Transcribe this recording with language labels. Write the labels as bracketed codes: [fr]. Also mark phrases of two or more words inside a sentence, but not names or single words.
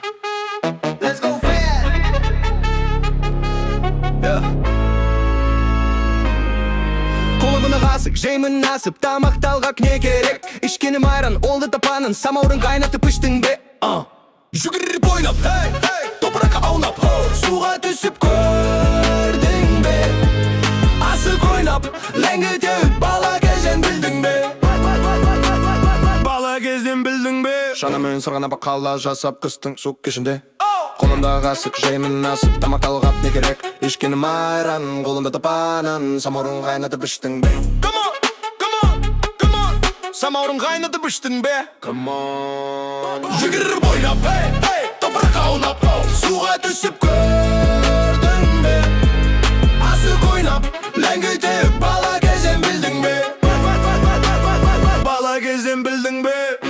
[en] Let's go fast. Yeah. [kk] Қолымына қасық, жеймін асып, тамақталғақ не керек? Ішкенім айран, олды тапанын, самаурын қайнатып іштің бе? Жүгіріп ойнап, топыраққа аунап, суға түсіп көрдің бе? Асық ойнап, ләңгі теуіп, бала кезден білдің бе? Бала кезден білдің бе? Шанамен сырғанап қала жасап қыстың суық кешінде. Қолымдағы асық жеймін асып, тамақ талғап не керек? Ішкенім айран, қолымда тапанан, самаурын қайнатып іштің бе? [en] Come on, come on, come on. [kk] Самаурын қайнатып іштің бе? [en] Come on. [kk] Жүгіріп ойнап, топыраққа аунап, суға түсіп көрдің бе? Асық ойнап, ләңгі теуіп, бала кезден білдің бе? Бала кезден білдің бе?